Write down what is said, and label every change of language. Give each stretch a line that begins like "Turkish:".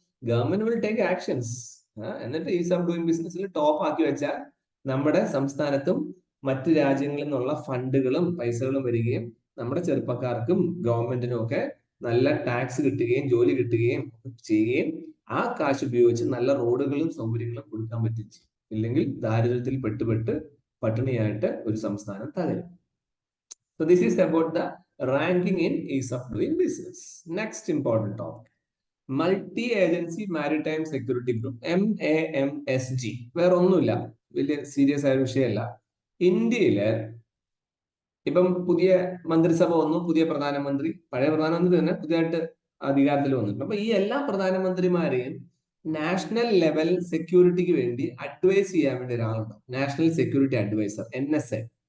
English: Government will take actions.
Malayalam: എന്നിട്ട് is of doing ബിസിനസ്സിൽ top ആക്കി വെച്ചാൽ നമ്മുടെ സംസ്ഥാനത്തും മറ്റു രാജ്യങ്ങളിൽ നിന്നുള്ള ഫണ്ടുകളും പൈസകളും വരികയും നമ്മുടെ ചെറുപ്പക്കാർക്കും ഗവൺമെന്റിനും ഒക്കെ നല്ല ടാക്സ് കിട്ടുകയും ജോലി കിട്ടുകയും ചെയ്യുകയും ആ കാശ് ഉപയോഗിച്ച് നല്ല റോഡുകളും സൗകര്യങ്ങളും കൊടുക്കാൻ പറ്റും. ഇല്ലെങ്കിൽ ദാരിദ്ര്യത്തിൽ പെട്ട് പട്ടിണിയായിട്ട് ഒരു സംസ്ഥാനം തകരും.
English: So this is about the ranking in ease of doing business. Next important topic, Multi-Agency Maritime Security Group, MAMSG.
Malayalam: വേറെ ഒന്നുമില്ല, വലിയ സീരിയസ് ആയ വിഷയമല്ല. ഇന്ത്യയില് ഇപ്പം പുതിയ മന്ത്രിസഭ വന്നു, പുതിയ പ്രധാനമന്ത്രി, പഴയ പ്രധാനമന്ത്രി തന്നെ പുതിയതായിട്ട് അധികാരത്തിൽ വന്നിട്ടുണ്ട്. അപ്പൊ ഈ എല്ലാ പ്രധാനമന്ത്രിമാരെയും നാഷണൽ ലെവൽ സെക്യൂരിറ്റിക്ക് വേണ്ടി അഡ്വൈസ് ചെയ്യാൻ വേണ്ടി ഒരാളുണ്ട്, നാഷണൽ സെക്യൂരിറ്റി അഡ്വൈസർ, NSA.